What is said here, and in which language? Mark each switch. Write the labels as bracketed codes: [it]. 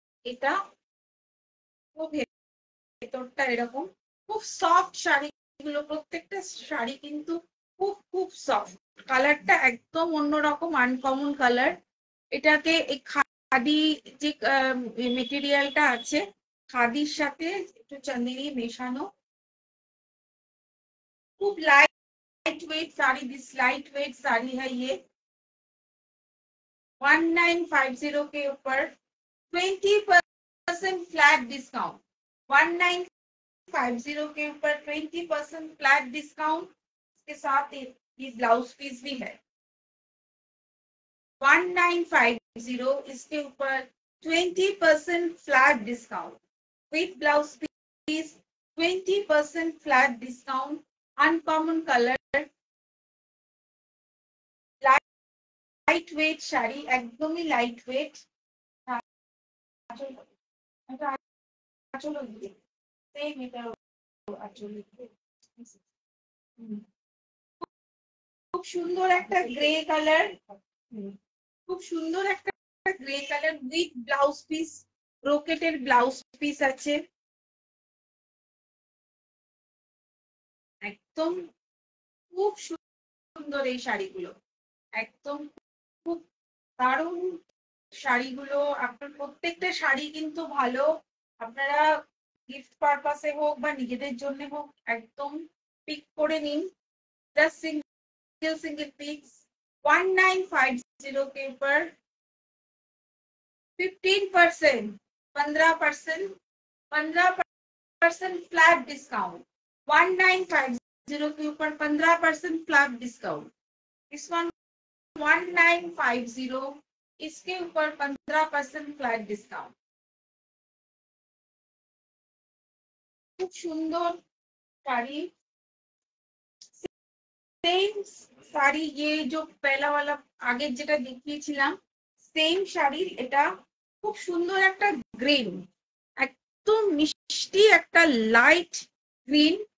[bn] এটা খুব ভেতরটা এরকম খুব সফট শাড়িগুলো, প্রত্যেকটা শাড়ি কিন্তু খুব খুব সফট। কালারটা একদম অন্যরকম, আনকমন কালার। এটাকে এই খাদি যে মেটেরিয়ালটা আছে, খাদির সাথে একটু চান্দেরি মেশানো, [hi] खूब light weight sari. This light weight sari है ये 1950 के ऊपर 20% फ्लैट डिस्काउंट। 1950 के ऊपर 20% फ्लैट डिस्काउंट। इसके साथ ये ब्लाउज पीस भी है 1950, इसके ऊपर 20% flat discount with blouse piece, 20% flat discount. [bn] Uncommon colour, light weight sari, একদমই লাইট ওয়েট। খুব সুন্দর একটা গ্রে কালার, খুব সুন্দর একটা grey colour with blouse piece, ব্রোকেটের blouse piece আছে। একদম খুব সুন্দর এই শাড়িগুলো, একদম খুব দারুণ শাড়িগুলো। আপনার প্রত্যেকটা শাড়ি কিন্তু ভালো, আপনারা গিফট পারপাসে হোক বা নিজেদের জন্য হোক একদম পিক করে নিন। [hi] জাস্ট सिंगल सिंगल पिक्स 1950 के ऊपर 15%, 15% फ्लैट डिस्काउंट। 1950 के ऊपर 15% फ्लैट डिस्काउंट। इस वन 1950, इसके ऊपर 15% फ्लैट डिस्काउंट। खूब सुंदर साड़ी, सेम [bn] শাড়ি, [hi] ये जो पहला वाला [bn] আগে যেটা দেখিয়েছিলাম সেম শাড়ির এটা খুব সুন্দর একটা গ্রিন, একদম মিষ্টি একটা লাইট গ্রিন।